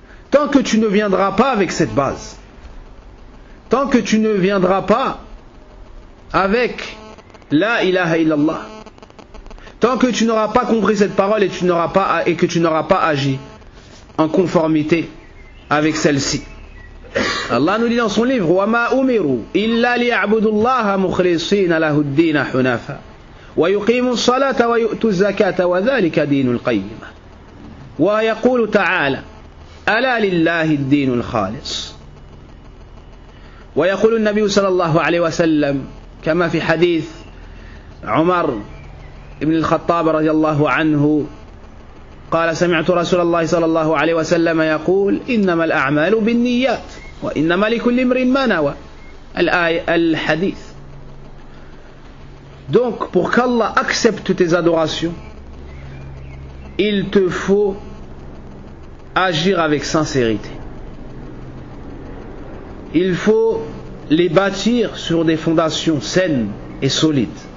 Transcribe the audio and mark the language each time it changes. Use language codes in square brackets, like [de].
[fr] Tant que tu ne viendras pas avec cette base, tant que tu ne viendras pas avec la ilaha illallah, tant que tu n'auras pas compris cette parole et que tu n'auras pas agi en conformité avec celle-ci. Allah nous dit dans son livre: [ar] وَمَا أُمِرُوا إِلَّا لِيَعْبُدُوا اللَّهَ مُخْلِصِينَ لَهُ الدِّينَ حُنَفَاءَ وَيُقِيمُوا الصَّلَاةَ وَيُؤْتُوا الزَّكَاةَ وَذَلِكَ دِينُ الْقَيِّمَةِ ويقول تعالى: ألا لله الدين الخالص. ويقول النبي صلى الله عليه وسلم كما في حديث عمر بن الخطاب رضي الله عنه قال: سمعت رسول الله صلى الله عليه وسلم يقول: إنما الأعمال بالنيات وإنما لكل امرئ ما نوى. الحديث. [fr] Donc pour qu'Allah accepte tes adorations, il te faut agir avec sincérité. Il faut les bâtir sur des fondations saines et solides.